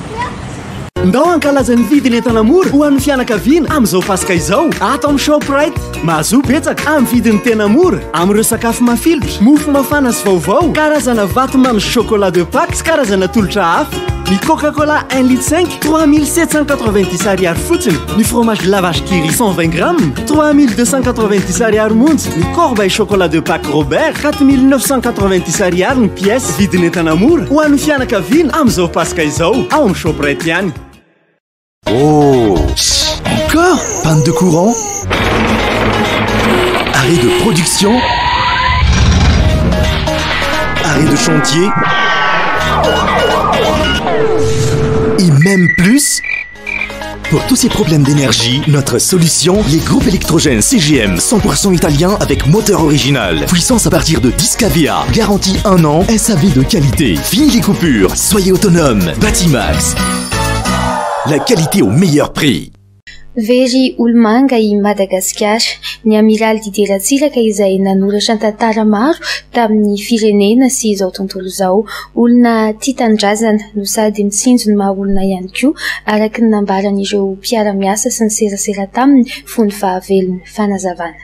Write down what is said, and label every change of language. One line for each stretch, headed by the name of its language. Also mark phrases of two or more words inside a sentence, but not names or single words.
Malagasy: Ndao ankalazan'ny vidiny entana mora ho an'ny fianakaviana amin'izao pasika izao ato amin'ny Shoprite mahazo betsaka amin'ny vidiny tena mora amin'ireo sakafo mafilotra, mofo mafana sy vaovao, karazana vatomamy sy
French: chocolat de Pâques
Malagasy: sy karazana tolotra hafa. Ny Coca-Cola 1,5 litre 3790 ariary fotsiny. Ny
French: fromage de la vache qui rit
Malagasy: 120 grammes 3290 ariary monja. Ny
French: corbeille chocolat de Pâques
Malagasy: Robert 4990 ariary ny pièce. Vidiny entana mora ho an'ny fianakaviana amin'izao pasika izao ao amin'ny Shoprite ihany.
French: Oh, encore panne de courant, arrêt de production, arrêt de chantier, et même plus. Pour tous ces problèmes d'énergie, notre solution, les groupes électrogènes CGM 100% italien avec moteur original. Puissance à partir de 10 kVA. Garantie 1 an, SAV de qualité. Fini les coupures, soyez autonome. Batimax. La qualité au meilleur prix.
Malagasy: Very Olomanga I Madagasikara, ny Amiral Didier Ratsiraka izay nanoratra tantara maro tamin'ny firenena sy izao tontolo izao. Olona tia tandrazana no sady mitsinjo ny maha olona ihany koa araka ny nambaran'ireo mpiara-miasa sy ny serasera taminy fony fahavelony fanazavana.